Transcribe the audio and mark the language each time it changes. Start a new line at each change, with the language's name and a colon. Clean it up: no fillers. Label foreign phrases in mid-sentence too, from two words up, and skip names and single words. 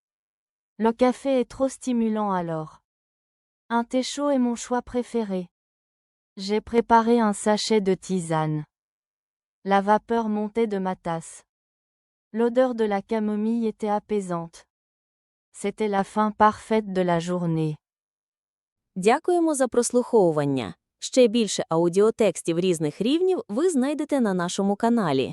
French: Le café est trop stimulant alors. Un thé chaud est mon choix préféré. J'ai préparé un sachet de tisane. La vapeur montait de ma tasse. L'odeur de la camomille était apaisante. C'était la fin parfaite de la journée.
Ukrainian: Дякуємо за прослуховування. Ще більше аудіотекстів різних рівнів ви знайдете на нашому каналі.